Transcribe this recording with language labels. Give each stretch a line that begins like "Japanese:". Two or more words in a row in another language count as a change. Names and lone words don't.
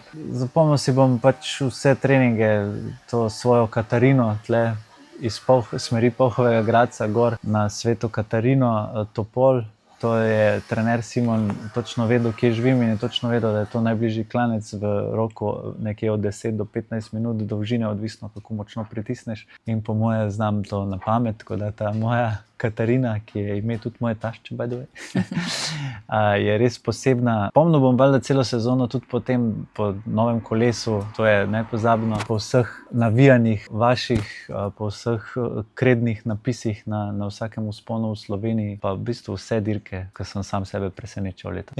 Slovenian: Zapomnil si bom pač vse treninge, to svojo Katarino tle, iz smeri Polhovega Gradca gor na Sveto Katarino, Topol. To je trener Simon točno vedel, kje živim in je točno vedel, da je to najbližji klanec v roku nekje od 10 do 15 minut dolžine, odvisno kako močno pritisneš. In po moje znam to na pamet, tako da ta moja Katarina, ki je ime tudi moje tašče,
English: by the way,
Slovenian: je res posebna. Pomnil bom valjda celo sezono tudi po novem kolesu, to je nepozabno, po vseh navijanjih vaših, po vseh krednih napisih na vsakem vzponu v Sloveniji, pa v bistvu vse dirke, ki sem sam sebe presenečal letos.